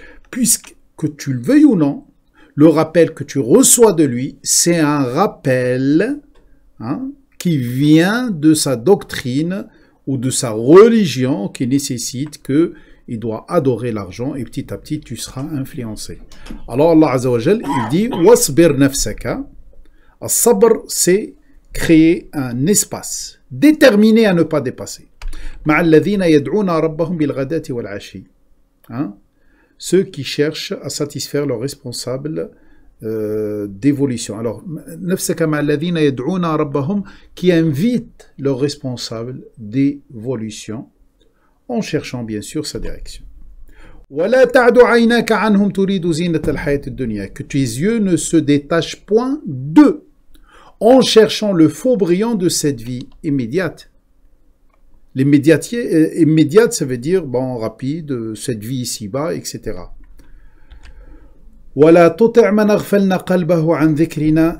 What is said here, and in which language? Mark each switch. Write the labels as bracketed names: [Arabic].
[French] Puisque, que tu le veuilles ou non, le rappel que tu reçois de lui, c'est un rappel qui vient de sa doctrine ou de sa religion qui nécessite qu'il doit adorer l'argent et petit à petit tu seras influencé. Alors Allah Azza wa Jal, il dit « [Arabic] Wasbir nafsaka ». [French] As-sabr, c'est créer un espace déterminé à ne pas dépasser. [Arabic] مع الذين يدعون ربهم بالغداة والعشي. [French] Ceux qui cherchent à satisfaire leurs responsables d'évolution. Alors, [Arabic] nafsaka مع الذين يدعون ربهم, [French] qui invitent leurs responsables d'évolution en cherchant bien sûr sa direction. [Arabic] ولا تعد عيناك عنهم تريد زينة الحياة الدنيا. [French] Que tes yeux ne se détachent point d'eux en cherchant le faux brillant de cette vie immédiate. Immédiate, ça veut dire, bon, rapide, cette vie ici-bas, etc. [Arabic] وَلَا تُطِعْ مَنْ أَغْفَلْنَا قَلْبَهُ عَنْ ذِكْرِنَا.